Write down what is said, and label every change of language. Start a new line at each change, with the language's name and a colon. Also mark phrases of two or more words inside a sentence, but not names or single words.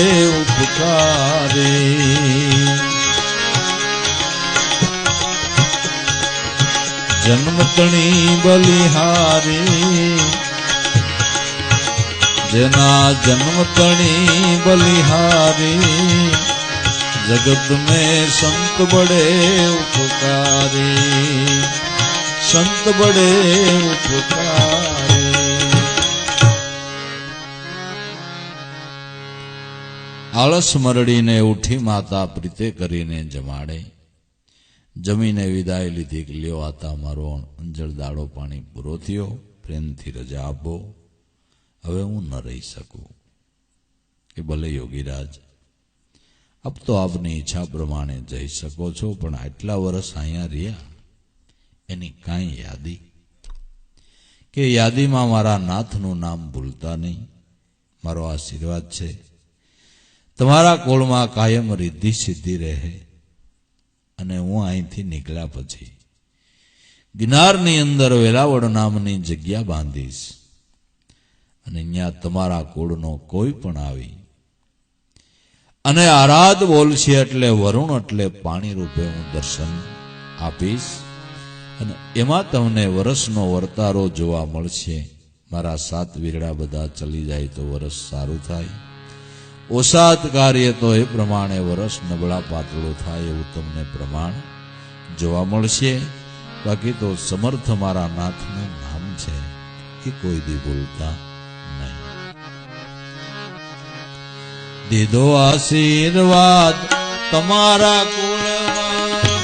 Gujarati: ઉપકારી જન્મ તણી બલિહારી જના જન્મ તણી બલિહારી જગત મેં સંત બડે ઉપકારી સંત બડે ઉપકારી। આળસ મરડીને ઉઠી માતા પ્રીતે કરીને જમાડે જમીને વિદાય લીધી કિ લ્યો આતા મારો અંજળ દાડો પાણી પૂરો થયો પ્રેમથી રજા આપો હવે હું ન રહી શકું કિ ભલે યોગીરાજ અબ તો આપની ઇચ્છા પ્રમાણે જઈ શકો છો પણ આટલા વર્ષ અહીંયા રહ્યા એની કાંઈ યાદી કે યાદી માં મારા નાથનું નામ ભૂલતા નહીં મારો આશીર્વાદ છે તમારા કોળ માં કાયમ રિદ્ધિ સિદ્ધિ રહે અને હું અહીંથી નીકળ્યા પછી ગિરનારની અંદર વેલાવડ નામની જગ્યા બાંધીશ અને અહીંયા તમારા કોળનો કોઈ પણ આવી અને આરાધ બોલશે એટલે વરુણ એટલે પાણી રૂપે હું દર્શન આપીશ અને એમાં તમને વરસનો વર્તારો જોવા મળશે મારા સાત વીરડા બધા ચલી જાય તો વરસ સારું થાય ઓસાત કાર્ય તો એ પ્રમાણે વરસ નબળા પાતળો થાય એવું તમને પ્રમાણ જોવા મળશે બાકી તો સમર્થ મારા નાથનું નામ છે એ કોઈ દી ભૂલતા નહીં દીધો આશીર્વાદ તમારા કુળમાં